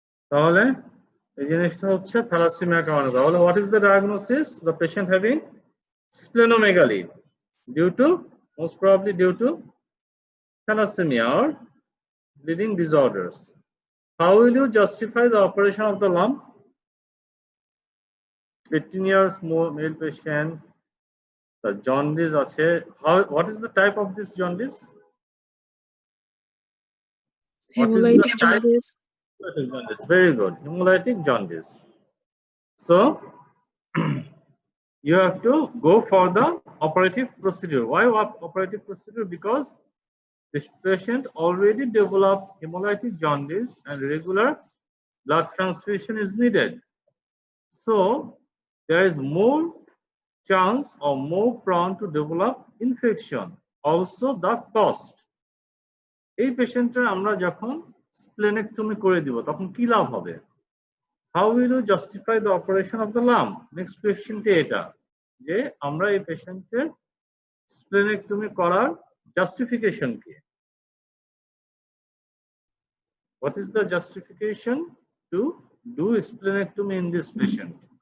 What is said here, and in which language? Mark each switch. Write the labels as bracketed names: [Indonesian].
[Bangla] তাহলে এই জিনিসটা হচ্ছে থ্যালাসেমিয়ার কারণে। [English] তাহলে what is the diagnosis? The patient having splenomegaly due to, most probably due to thalassemia or bleeding disorders. How will you justify the operation of the lump? 18 years male patient, the jaundice আছে. What is the type of this jaundice? Hemolytic jaundice. Very good, hemolytic jaundice. So you have to go for the operative procedure. Why operative procedure? Because This patient already developed hemolytic jaundice and regular blood transfusion is needed. So there is more chance or more prone to develop infection. Also the cost. [Bangla] এই পেশেন্টের আমরা যখন splenectomy করে দিব তখন কি লাভ হবে? [English] How will you justify the operation of the lump? Next question [Bangla] এটা যে আমরা এই পেশেন্টের স্প্লেনেক্টমি করার justification কি? [English] What is the justification to do splenectomy in this patient?